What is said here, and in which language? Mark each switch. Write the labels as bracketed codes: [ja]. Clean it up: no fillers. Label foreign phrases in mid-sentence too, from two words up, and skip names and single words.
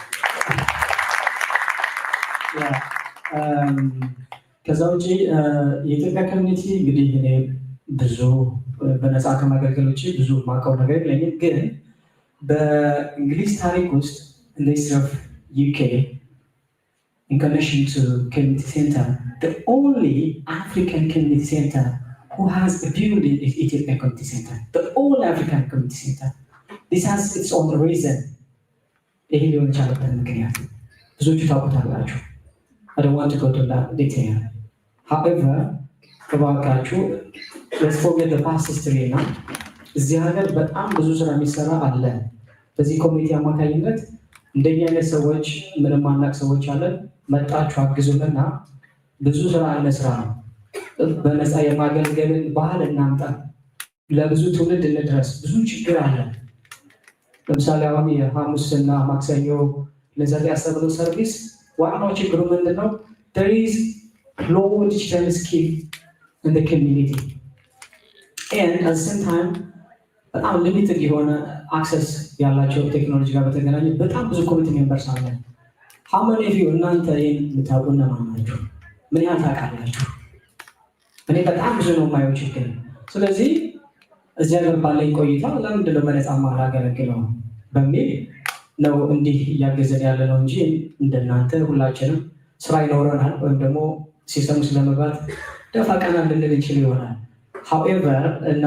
[am] ከዛ ውጭ የኢትዮጵያ ኮሚኒቲ እንግዲህ እኔ ብዙ በነፃ ከማገልገል ውጭ ብዙ ማውቀው ነገር የለኝም። ግን በእንግሊዝ ታሪክ ውስጥ ኢንዱስትሪ [en] UK in connection to community center, the only African community center who has a building is Ethiopian community center, the only African community center. This has its own reason. [am] ይሄ ሊሆን የቻለበት ምክንያት ብዙዎቹ ታውቁታላችሁ። [en] I don't want to go to that detail. However, እባካችሁ let's forget the past history now. [am] እዚህ ሀገር በጣም ብዙ ስራ የሚሰራ አለ። በዚህ ኮሚኒቲ አማካኝነት እንደኛ አይነት ሰዎች ምንም ማናቅ ሰዎች አለን። መጣችሁ አግዙንና ብዙ ስራ እንስራ ነው። በነፃ የማገልገልን ባህል እናምጣ። ለብዙ ትውልድ እንድረስ። ብዙ ችግር አለ። ለምሳሌ አሁን የሐሙስና ማክሰኞ ለዛሬ ያሰብነው ሰርቪስ ዋናው ችግሩ ምንድነው? [en] there is low digital skill in the community and at the same time [am] በጣም ሊሚትድ የሆነ አክሰስ ያላቸው ቴክኖሎጂ ጋር በተገናኘ በጣም ብዙ [en] committee members አለ። how many of you [am] እናንተ ይህን የምታውቁ እነማን ናችሁ? ምን ያህል ታውቃላችሁ? እኔ በጣም ብዙ ነው የማየው ችግር። ስለዚህ እዚህ ሀገር ባለኝ ቆይታ ለምንድን ነው በነፃ ማላገለግለው በሚል ነው እንዲህ እያገዘን ያለ ነው እንጂ እንደናንተ ሁላችንም ስራ ይኖረናል ወይም ደግሞ ሲስተሙ ስለመግባት ደፋ ቀና ልንል እንችል ይሆናል። however እና